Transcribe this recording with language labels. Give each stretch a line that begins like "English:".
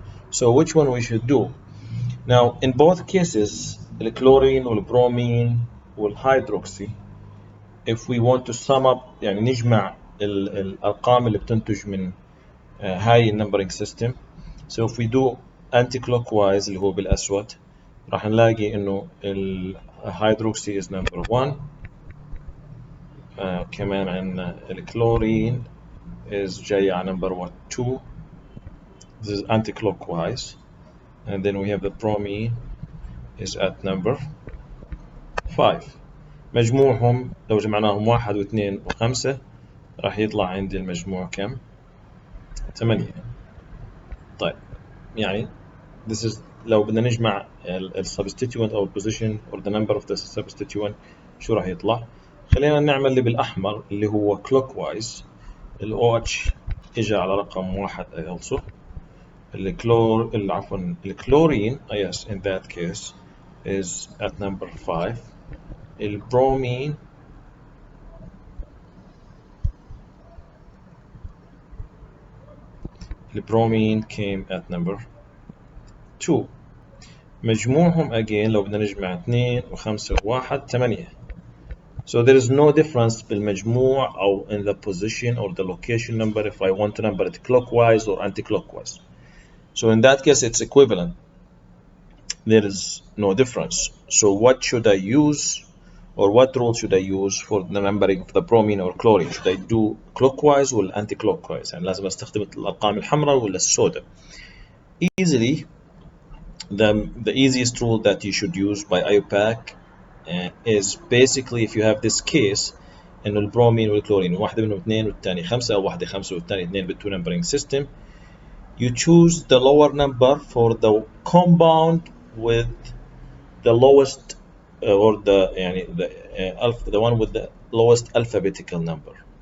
English: So which one we should do? Now in both cases, the chlorine والbromine والhydroxy, if we want to sum up
Arabic: يعني نجمع الأرقام اللي بتنتج من هاي النمبرينج سيستم.
English: So if we do anti-clockwise
Arabic: اللي هو بالأسود, راح نلاقي إنه الهيدروكسي
English: is number 1.
Arabic: كمان عندنا الكلورين is جاي على number 2.
English: This is anti-clockwise. And then we have the bromine is at number 5.
Arabic: مجموعهم لو جمعناهم 1 و2 و5 راح يطلع عندي المجموع كم؟ 8. طيب يعني this is لو بدنا نجمع substituent أو
English: position or the number of the substituent
Arabic: شو راح يطلع؟ خلينا نعمل اللي بالأحمر اللي هو clockwise. ال OH إجا على رقم 1 also.
English: الكلورين yes in that case is at number 5. البرومين came at number 2.
Arabic: مجموعهم again لو بدنا نجمع 2 و5 و1 8.
English: So there is no difference
Arabic: بالمجموع أو
English: in the position or the location number if I want to number it clockwise or anti-clockwise. So in that case it's equivalent. There is no difference. So what should I use, or what rule should I use for the numbering of the bromine or chlorine? Should I do clockwise or anti-clockwise?
Arabic: يعني لازم استخدم الأرقام الحمراء ولا السوداء?
English: Easily, the easiest rule that you should use by IUPAC is basically if you have this case
Arabic: إنه البرومين والكلورين واحدة منهم 2 والثاني 5 أو واحدة 5 والثاني 2 بالتو
English: numbering system, you choose the lower number for the compound with the lowest or the one with the lowest alphabetical number.